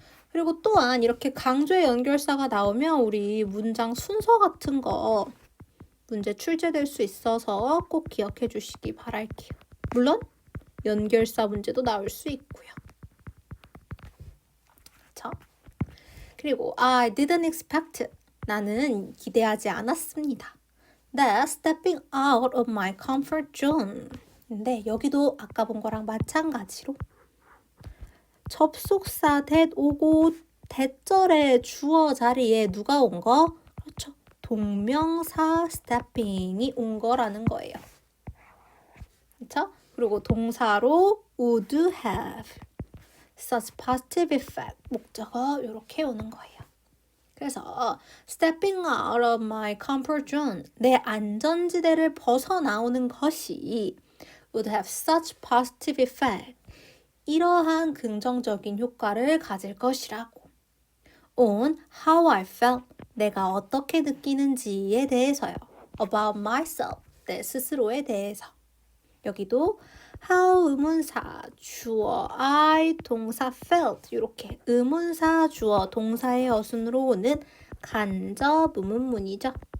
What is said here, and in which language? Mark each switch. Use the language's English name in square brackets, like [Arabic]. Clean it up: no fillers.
[Korean] 그리고 또한 이렇게 강조의 연결사가 나오면 우리 문장 순서 같은 거 문제 출제될 수 있어서 꼭 기억해 주시기 바랄게요. 물론 연결사 문제도 나올 수 있고요. 그렇죠? 그리고 [English] I didn't expect, [Korean] 나는 기대하지 않았습니다. [English] That stepping out of my comfort zone. [Korean] 근데 여기도 아까 본 거랑 마찬가지로 접속사 that 오고 that절의 주어 자리에 누가 온 거? 그렇죠. 동명사 stepping이 온 거라는 거예요. 그렇죠? 그리고 동사로 [English] would have such positive effect, [Korean] 목적어 이렇게 오는 거예요. [English] 그래서 stepping out of my comfort zone, [Korean] 내 안전지대를 벗어나오는 것이 [English] would have such positive effect, [Korean] 이러한 긍정적인 효과를 가질 것이라고. [English] on how I felt, [Korean] 내가 어떻게 느끼는지에 대해서요. [English] about myself, [Korean] 내 스스로에 대해서. 여기도 how 의문사, 주어 I, 동사 felt 이렇게 의문사, 주어, 동사의 어순으로 오는 간접 의문문이죠.